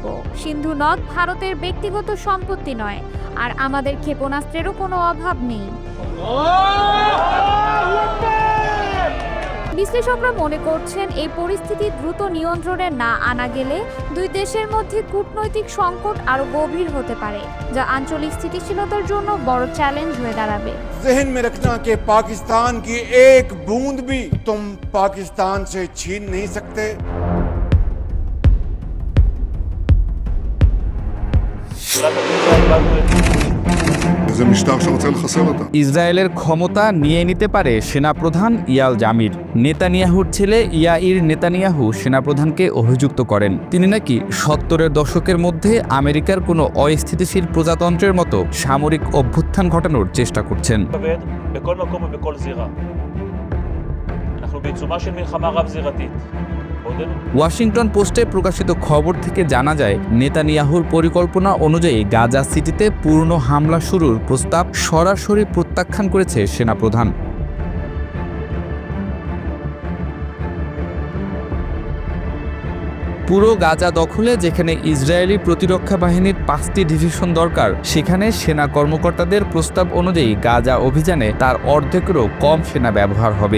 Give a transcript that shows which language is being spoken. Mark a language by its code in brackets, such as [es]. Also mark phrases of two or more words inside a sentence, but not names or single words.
[bn] সিন্ধু নদ ভারতের ব্যক্তিগত সম্পত্তি নয়, আর আমাদের ক্ষেপণাস্ত্রেরও কোনো অভাব নেই। বিশ্লেষকরা মনে করছেন এই পরিস্থিতি দ্রুত নিয়ন্ত্রণে না আনা গেলে দুই দেশের মধ্যে কূটনৈতিক সংকট আরো গভীর হতে পারে, যা আঞ্চলিক স্থিতিশীলতার জন্য বড় চ্যালেঞ্জ হয়ে দাঁড়াবে। [ur] ذہن میں رکھنا کہ پاکستان کی ایک بوند بھی تم پاکستان سے چھین نہیں سکتے. [he] וזה משטר שרוצה לחסל אותה. [bn] ইসরায়েলের ক্ষমতা নিয়ে নিতে পারে সেনাপ্রধান ইয়াল জামির। নেতানিয়াহুর ছেলে ইয়াইর নেতানিয়াহু সেনাপ্রধানকে অভিযুক্ত করেন তিনি নাকি 70-এর দশকের মধ্যে আমেরিকার কোনো অস্থিতিশীল প্রজাতন্ত্রের মতো সামরিক অভ্যুত্থান ঘটানোর চেষ্টা করছেন। [he] בכל מקום ובכל זירה. אנחנו בעיצומה של מלחמה רב-זירתית. [bn] ওয়াশিংটন পোস্টে প্রকাশিত খবর থেকে জানা যায়, নেতানিয়াহুর পরিকল্পনা অনুযায়ী গাজা সিটিতে পূর্ণ হামলা শুরুর প্রস্তাব সরাসরি প্রত্যাখ্যান করেছে সেনাপ্রধান। পুরো গাজা দখলে যেখানে ইসরায়েলি প্রতিরক্ষা বাহিনীর 5টি ডিভিশন দরকার, সেখানে সেনা কর্মকর্তাদের প্রস্তাব অনুযায়ী গাজা অভিযানে তার অর্ধেকেরও কম সেনা ব্যবহার হবে।